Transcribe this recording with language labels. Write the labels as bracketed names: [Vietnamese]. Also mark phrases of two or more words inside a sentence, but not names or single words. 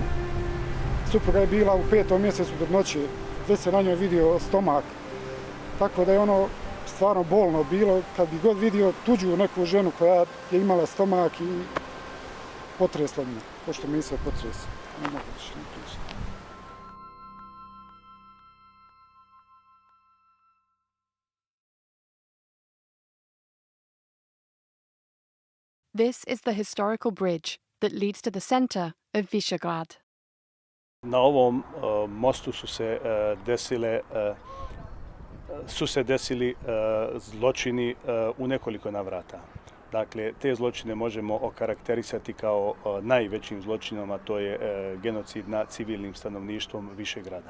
[Bosnian] Supruga je bila u 5. mjesecu trudnoće, već se na njoj vidio stomak. Tako da je ono stvarno bolno bilo kad bi god vidio tuđu neku ženu koja je imala stomak, i potresla me, pošto mi se potresa. Ne mogu više ne pričati. [English] This is the historical bridge that leads to the center of Visegrad. [Bosnian] Na ovom mostu su se desili zločini u nekoliko navrata. Dakle, te zločine možemo okarakterisati kao najvećim zločinom, a to je genocid nad civilnim stanovništvom Višegrada.